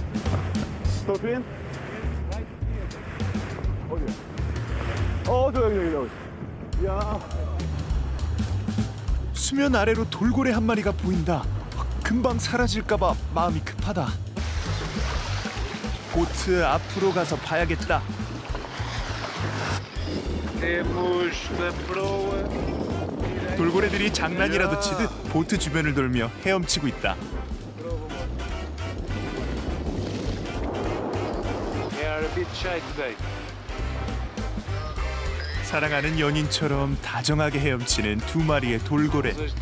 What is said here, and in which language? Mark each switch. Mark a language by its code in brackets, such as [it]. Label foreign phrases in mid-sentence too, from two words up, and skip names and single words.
[ko] 수면 아래로 돌고래 한 마리가 보인다. 금방 사라질까봐 마음이 급하다. 보트 앞으로 가서 봐야겠다. [pt] Temos da proa [ko] 돌고래들이 장난이라도 치듯 보트 주변을 돌며 헤엄치고 있다. 사랑하는 연인처럼 다정하게 헤엄치는 두 마리의 돌고래.